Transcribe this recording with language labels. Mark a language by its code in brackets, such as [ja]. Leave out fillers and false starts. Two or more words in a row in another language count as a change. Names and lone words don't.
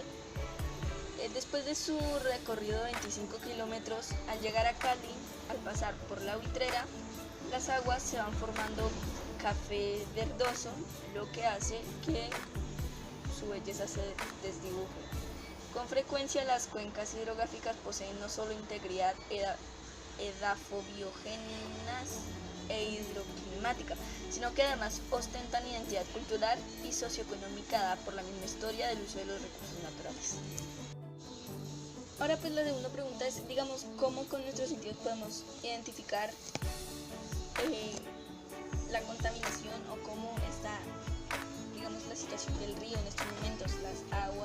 [es] Después de su recorrido de 25 kilómetros, al llegar a Cali, al pasar por la Buitrera, las aguas se van formando café verdoso, lo que hace que su belleza se desdibuje. Con frecuencia las cuencas hidrográficas poseen no solo integridad edafobiogéneas e hidroclimática, sino que además ostentan identidad cultural y socioeconómica dada por la misma historia del uso de los recursos naturales. Ahora pues la segunda pregunta es, digamos, ¿cómo con nuestros sentidos podemos identificar la contaminación o cómo está, digamos, la situación del río en estos momentos, las aguas?